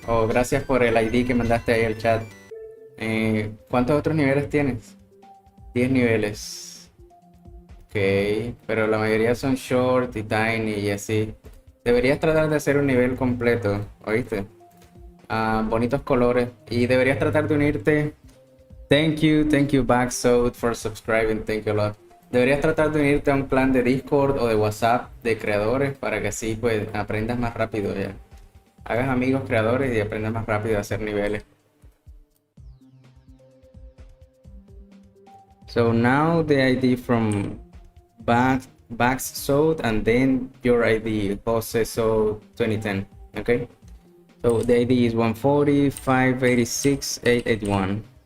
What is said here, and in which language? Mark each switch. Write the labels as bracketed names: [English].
[Spanish] Oh, gracias por el ID que mandaste ahí al chat. ¿Cuántos otros niveles tienes? 10 niveles. Ok, pero la mayoría son short y tiny y así. Deberías tratar de hacer un nivel completo, ¿oíste? Bonitos colores. Y deberías tratar de unirte. [English] Thank you, Backsode, for subscribing. Thank you a lot. [Spanish] Deberías tratar de unirte a un clan de Discord o de WhatsApp de creadores para que así pues aprendas más rápido ya. Hagas amigos creadores y aprendas más rápido a hacer niveles. [English] So now the ID from Backsode and then your ID, Jose So 2010. Okay. So the ID is 140 586 881.